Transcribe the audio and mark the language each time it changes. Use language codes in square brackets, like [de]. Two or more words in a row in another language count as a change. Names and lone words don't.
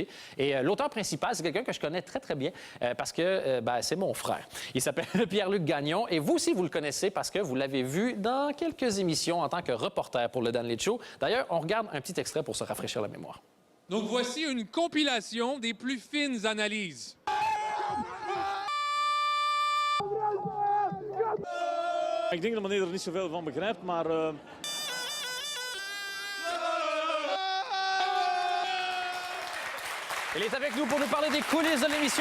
[fr] Et l'auteur principal, c'est quelqu'un que je connais très, très bien parce que c'est mon frère. Il s'appelle Pierre-Luc Gagnon. Et vous aussi, vous le connaissez parce que vous l'avez vu dans quelques émissions en tant que reporter pour le Dan Late Show. D'ailleurs, on regarde un petit extrait pour se rafraîchir la mémoire. Donc voici une compilation des plus fines analyses. [nl] Ik denk dat meneer er niet zoveel van begrijpt, maar... [fr] Il est avec nous pour nous parler des coulisses de l'émission.